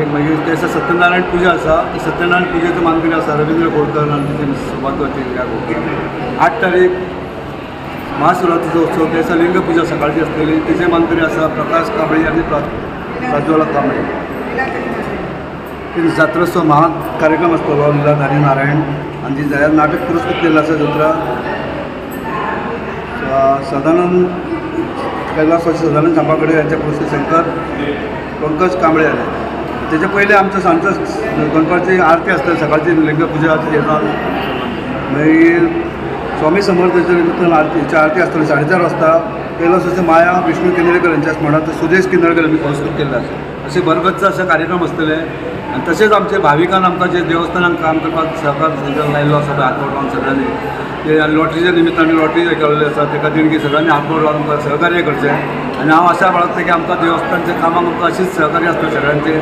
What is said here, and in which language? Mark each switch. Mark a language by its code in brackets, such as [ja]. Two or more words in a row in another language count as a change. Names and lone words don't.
[kok] मागीर ते दिसा सत्यनारायण पुजा आसा। ते सत्यनारायण पुजेचो मानकरी आसा रवींद्र बोरकर आनी तेजे सुभाष 8 तारीख महाशिवरात्रीचो उत्सव ते दिसा लिंग पुजा सकाळची आसतली तेजे मानकरी आसा प्रकाश कांबळे आनी प्रज्वला कांबळे। ते जात्रोत्सव महा कार्यक्रम आसतलो लीलाधारी नारायण आनी ती नाटक पुरस्कृत केल्लें आसा। [mr] जात्रा सदानंद कैलासवासी सदानंद चांपाकडे यांच्या पुरस्कृत शंकर पंकज कांबळे आले। त्याचे पहिले आमचं सांजचा गणपतीची आरती असते सकाळची लिंग पुजाची येतात। [kok] मागीर स्वामी समर्थाच्या निमित्तान आरतीची आरती असतली 4:30 वाजता। कैलासवासी माया विष्णू किन्नळकर यांच्या स्मरणार्थ सुदेश किन्नळकर यांनी पुरस्कृत केल्ले आसा। असे बरगतचे असे कार्यक्रम असतले आणि तसेच आमचे भाविकांना आमकां जे देवस्थानात काम करपाक सहकार लायिल्लो आसा हातभार लावन सगळ्यांनी ते लॉटरीच्या निमित्तान लॉटरी केल्ली आसा ताका देणगी सगळ्यांनी हातभार लावन आमकां सहकार्य करचें। आणि हांव आशा बाळगता की आमकां देवस्थानच्या कामाक आमकां अशीच सहकार्य आसता सगळ्यांचे।